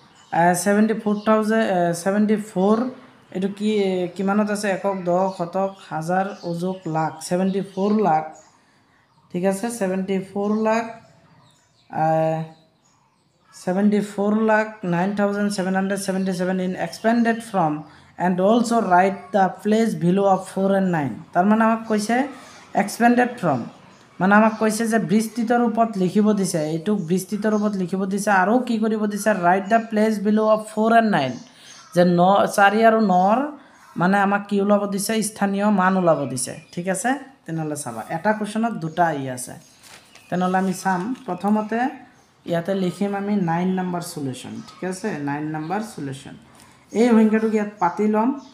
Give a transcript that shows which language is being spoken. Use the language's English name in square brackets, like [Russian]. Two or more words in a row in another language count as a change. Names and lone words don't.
[Assamese] 74 এইটো কি কিমানত আছে একক দহ শতক হাজাৰ অযুক লাখ 74 লাখ ঠিক আছে 74 লাখ 9,777 [English] in expanded from and also write the place value of 4 and 9 [Assamese] তাৰ মানে আমাক কৈছে [English] expanded from [Assamese] মানে আমাক কৈছে যে বিস্তৃত ৰূপত লিখিব দিছে এইটো বিস্তৃত ৰূপত লিখিব দিছে আৰু কি কৰিব দিছে [English] write the place value [Assamese] of 4 and 9 যে 4 আৰু 9 মানে আমাক কি ওলাব দিছে স্থানীয় মান ওলাব দিছে ঠিক আছে তেনেহলে চাবা এটা কোৱেশ্চনত দুটা আহি আছে তেনেহলে আমি চাম প্ৰথমতে ইয়াতে লিখিম আমি 9 নম্বৰ সলিউশন ঠিক আছে 9 নম্বৰ সলিউশন এই সংখ্যাটো ইয়াত পাতি লম